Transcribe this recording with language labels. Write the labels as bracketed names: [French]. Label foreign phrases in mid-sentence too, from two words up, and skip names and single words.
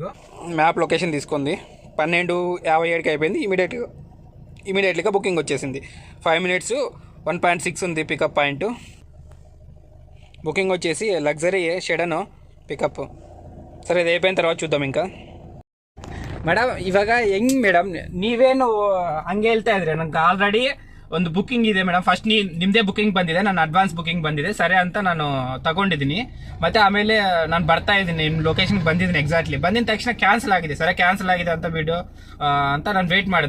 [English] map location [Telugu] తీసుకుంది. 12:57కి అయిపోయింది. ఇమీడియట్లీగా బుకింగ్ వచ్చేసింది. 5 minutes 1.6 ఉంది [English] pickup point. [Telugu] బుకింగ్ వచ్చేసి [English] luxury sedan pickup. [Telugu] సరే ఇది అయిపోయిన తర్వాత చూద్దాం. [Kannada] ఇంకా ಮೇಡಮ್ ಇವಾಗ ಹೆಂಗ್ ಮೇಡಮ್ ನೀವೇನು ಹಂಗೆ ಹೇಳ್ತಾ ಇದ್ರಿ, ನಂಗೆ ಆಲ್ರೆಡಿ ಒಂದು ಬುಕಿಂಗ್ ಇದೆ ಮೇಡಮ್. ಫಸ್ಟ್ ನಿಮ್ದೇ ಬುಕಿಂಗ್ ಬಂದಿದೆ, ನನ್ನ [English] advance booking [Kannada] ಬಂದಿದೆ, ಸರಿ ಅಂತ ನಾನು ತಗೊಂಡಿದ್ದೀನಿ. ಮತ್ತೆ ಆಮೇಲೆ ನಾನು ಬರ್ತಾ ಇದ್ದೀನಿ, ನಿಮ್ಮ ಲೊಕೇಶನ್ಗೆ ಬಂದಿದ್ದೀನಿ ಎಕ್ಸಾಕ್ಟ್ಲಿ. ಬಂದಿದ ತಕ್ಷಣ ಕ್ಯಾನ್ಸಲ್ ಆಗಿದೆ, ಸರಿ ಕ್ಯಾನ್ಸಲ್ ಆಗಿದೆ ಅಂತ ಬಿಡು ಅಂತ ನಾನು ವೇಟ್ ಮಾಡಿದೆ.